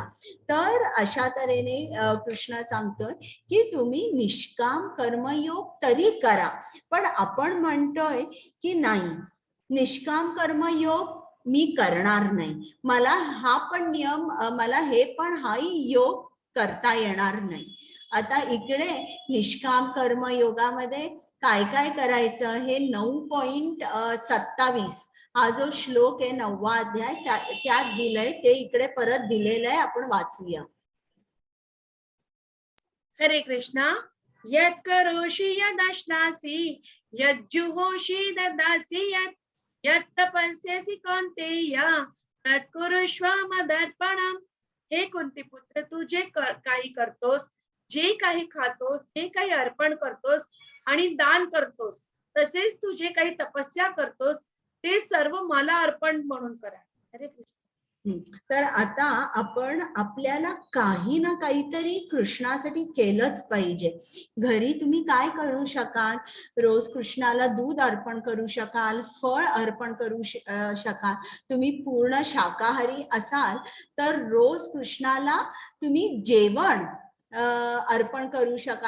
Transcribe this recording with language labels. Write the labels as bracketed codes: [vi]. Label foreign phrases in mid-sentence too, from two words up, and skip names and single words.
[mr] तर अशा तऱ्हेने कृष्ण सांगतोय की तुम्ही निष्काम कर्मयोग तरी करा, पण आपण म्हणतोय की नाही, निष्काम कर्मयोग मी करणार नाही, मला हा पण नियम, मला हे पण हाही योग करता येणार नाही. आता इकडे निष्काम कर्म योगामध्ये काय काय करायचं हे 9.27 हा जो श्लोक आहे 9वा अध्याय त्यात दिलंय, ते इकडे परत दिलेलं आहे, आपण वाचूया. हरे कृष्णा. [sa] यत् करोषि यदश्नासि यज्जुहोषि ददासि यत् तपस्यसि कौन्तेय तत् कुरुष्व मदर्पणम्. [mr] हे कुंतीपुत्र, तू जे काही करतोस, जे काही खातोस, जे काही अर्पण करतोस आणि दान करतोस, तसेच तू जे काही तपस्या करतोस ते सर्व मला अर्पण म्हणून करा. हरे कृष्ण. तर आता आपण आपल्याला काही ना काहीतरी कृष्णासाठी केलंच पाहिजे. घरी तुम्ही काय करू शकाल, रोज कृष्णाला दूध अर्पण करू शकाल, फळ अर्पण करू शकाल. तुम्ही पूर्ण शाकाहारी असाल तर रोज कृष्णाला तुम्ही जेवण अर्पण करू शकाल.